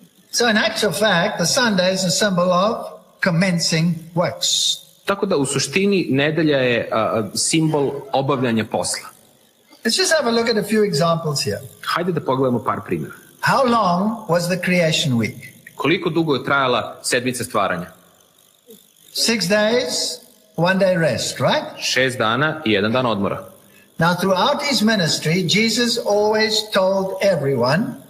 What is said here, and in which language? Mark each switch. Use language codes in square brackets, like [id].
[en] So in actual fact, the Sunday is a symbol of commencing works. [sr] Tako da u suštini nedelja je simbol obavljanja posla. [en] Let's just have a look at a few examples here. [sr] Hajde da pogledamo par primjera. [en] How long was the creation week? [sr] Koliko dugo je trajala sedmica stvaranja? [en] 6 days, 1 day rest, right? [sr] 6 dana i 1 dan odmora. [en] Now throughout his ministry, Jesus always told everyone,